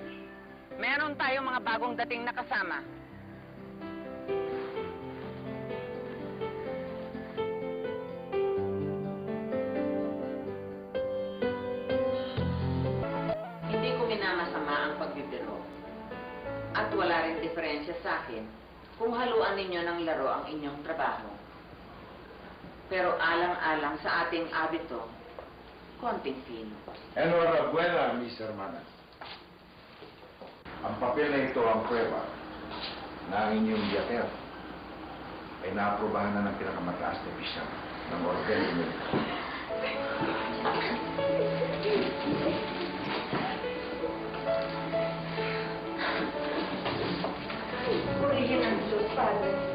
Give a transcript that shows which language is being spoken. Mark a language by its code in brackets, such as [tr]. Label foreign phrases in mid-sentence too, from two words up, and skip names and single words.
[tl] Meron tayong mga bagong dating na kasama. Hindi ko minamasama ang pagbibiro. At wala rin diferensya sa akin kung haluan ninyo ng laro ang inyong trabaho. Pero alang-alang sa ating abito, konting fino. [es] Enhorabuena, mis hermanas. [tl] Ang papel na ito ang prueba na ang inyong biyatero. ay naaprubahan na ng pinakamataas na bishop ng Orden Dominicano. Purihin ang Diyos, Padre.